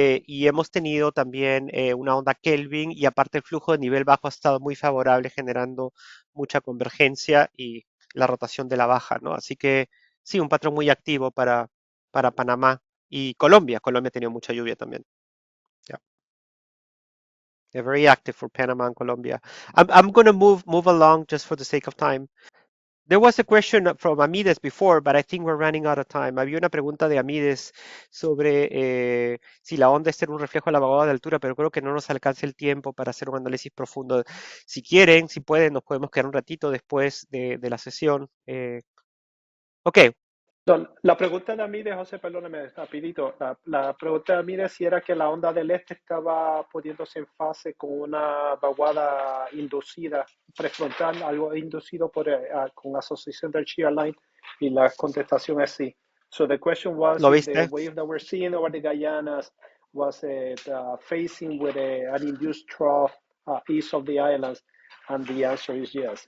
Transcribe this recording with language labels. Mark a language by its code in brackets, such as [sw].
[es] Y hemos tenido también una onda Kelvin y aparte el flujo de nivel bajo ha estado muy favorable, generando mucha convergencia y la rotación de la baja, ¿no? Así que sí, un patrón muy activo para Panamá y Colombia. Colombia ha tenido mucha lluvia también. [en] Yeah. They're very active for Panama and Colombia. I'm going to move along just for the sake of time. There was a question from Amides before, but I think we're running out of time. [es] Había una pregunta de Amides sobre si la onda es un reflejo de la vaguada de altura, pero creo que no nos alcanza el tiempo para hacer un análisis profundo. Si quieren, si pueden, nos podemos quedar un ratito después de la sesión. [en] Ok, [es] No, la pregunta de Amide, José, perdóname, rapidito. La pregunta de Amide si era que la onda del este estaba poniéndose en fase con una vaguada inducida prefrontal, algo inducido con asociación del shear line, y la contestación es sí. [en] So the question was [es] ¿lo [en] if the [es] viste? [en] wave that we're seeing over the Guyanas was facing with an induced trough east of the islands, and the answer is yes.